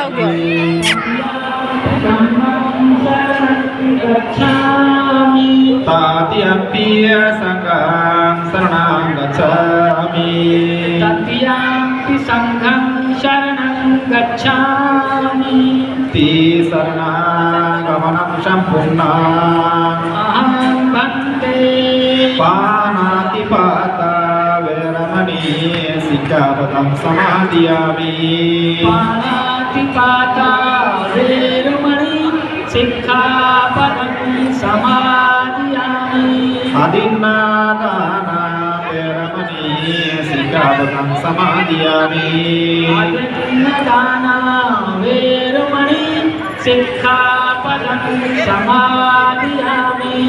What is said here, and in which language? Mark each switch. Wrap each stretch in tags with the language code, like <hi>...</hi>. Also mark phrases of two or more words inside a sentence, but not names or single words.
<pi>धम्मं शरणं गच्छामि तृतीयंपि संघं शरणं गच्छामि तृतीयंपि संघं शरणं गच्छामि शरणागमनं सम्पूर्णम् अहं भन्ते पानातिपाता वैरमणि सिक्खापदं समादयामि पानातिपाता वैरमणि सिक्खापदं समादयामि अदिन्नादाना वैरमणि सिक्खापदं समादयामि अदिन्नादाना वैरमणि सिक्खापदं समादयामि</pi>